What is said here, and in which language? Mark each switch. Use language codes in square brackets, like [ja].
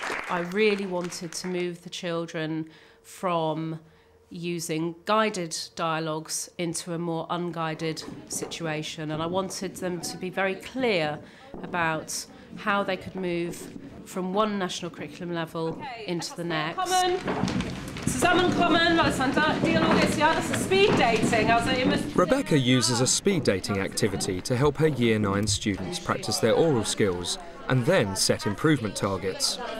[en] I really wanted to move the children from using guided dialogues into a more unguided situation, and I wanted them to be very clear about how they could move from one national curriculum level into the next. [de] Zusammenkommen, weil es ein Dialog ist, ja, das ist Speed Dating. Also ihr müsst [en] Rebecca uses a speed dating activity to help her Year 9 students practice their oral skills and then set improvement targets.